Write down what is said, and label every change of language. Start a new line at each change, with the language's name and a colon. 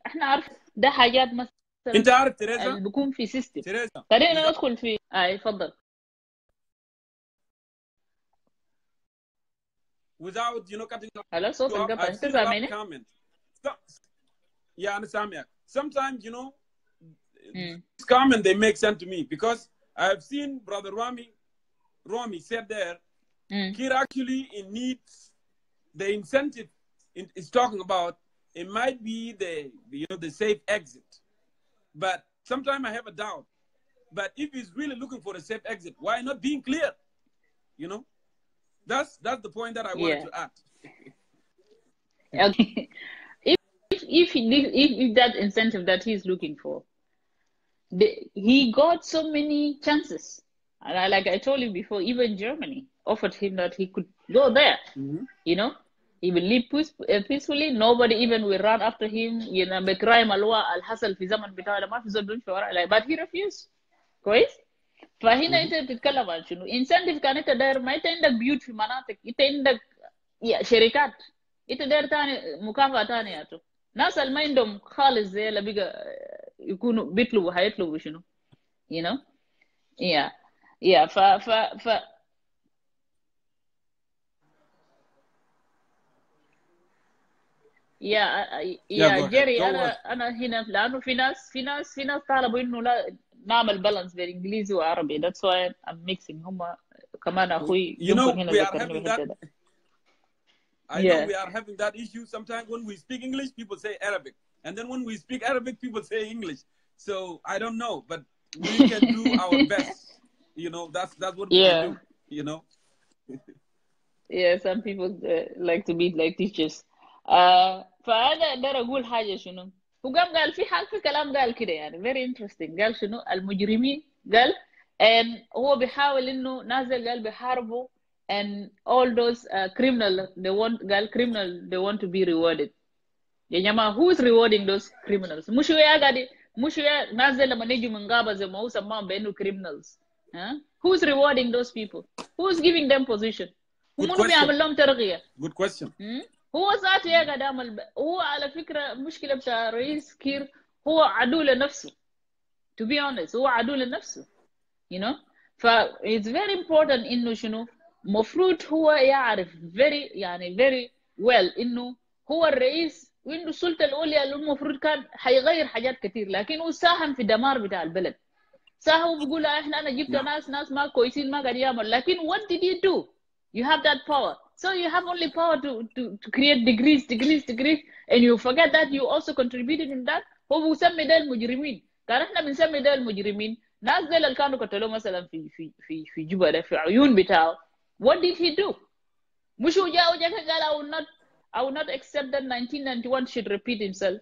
Arabic: احنا عارف ده حاجات مثلا انت عارف تريزا اللي بيكون في سيستم. تريزا خلينا ندخل في اتفضل.
English: without cutting
Arabic: هلا صوت انقطع،
English: I've
Arabic: انت
English: seen a lot of
Arabic: سامعني؟
English: comments. Yeah,
Arabic: أنا سامعك.
English: Sometimes this comment they make sense to me because I've seen Brother Rami said there, Kir actually in needs the incentive is talking about. It might be the safe exit, but sometimes I have a doubt But if he's really looking for a safe exit, why not being clear? You know, that's the point that I wanted to add. Okay. If that incentive that he's looking for, he got so many chances, and like I told you before, even Germany offered him that he could go there. You know, he will live peacefully. Nobody even will run after him. You know,
Arabic: بكرايم الحصل في زمن بتاعه ما في زول بيمشي وراه.
English: But he refused. كويس.
Arabic: فهنا انت بتتكلم عن شنو؟ incentive كان انت داير، ما انت عندك بيوت في مناطق، انت عندك شركات، انت داير تاني مكافأة تانية. ناس اللي ما عندهم خالص زي اللي بقى يكونوا بيطلبوا هيطلبوا شنو؟
English: you know.
Arabic: yeah ف يا جيري، انا هنا لانه في ناس طالبوا انه لا نعمل بالانس بين انجليزي وعربي.
English: that's why I'm mixing.
Arabic: هم كمان اخوي جونكور هنا ذكرني بالحته ده.
English: I know we are having that issue sometimes. When we speak English, people say Arabic, and then when we speak Arabic, people say English. So I don't know, but we can do our best. You know, that's what we can do. You know. Some people like to be like teachers.
Arabic: فأنا أقدر أقول حاجة شنو؟ هو قال في كلام قال كده يعني
English: very interesting.
Arabic: قال شنو؟ المجرمين قال and هو بيحاول إنه نازل قال بيحاربوا
English: and all those criminal they want to be rewarded.
Arabic: يا جماعة
English: who is rewarding those criminals؟
Arabic: مش هو نازل لما نيجي من غابة زي ما هو سماهم بأنه criminals.
English: Who is rewarding those people؟ Who is giving them position؟
Arabic: ومنو بيعمل لهم ترقية؟
English: Good question.
Arabic: هو ذاته يا قاعد يعمل هو على فكرة المشكلة بتاع رئيس كير هو عدو لنفسه.
English: To be honest
Arabic: هو عدو لنفسه.
English: You know. it's very important
Arabic: إنه شنو مفروض هو يعرف
English: very well
Arabic: إنه هو الرئيس وإنه السلطة العليا اللي المفروض كان حيغير حاجات كتير، لكن هو ساهم في دمار بتاع البلد. ساهم بيقول أنا جبت ناس ما كويسين ما قاعد يعمل، لكن
English: what did you do؟ You have that power. So you have only power to create degrees, and you forget that you also contributed in that.
Arabic: هو بيسمي ده المجرمين. كان احنا بنسمي ده المجرمين. ناس زي اللي كانوا قتلوه مثلا في جوبا ده في عيون بتاعه.
English: What did he do؟
Arabic: مش هو جاء قال
English: I will not accept that 1991 should repeat himself.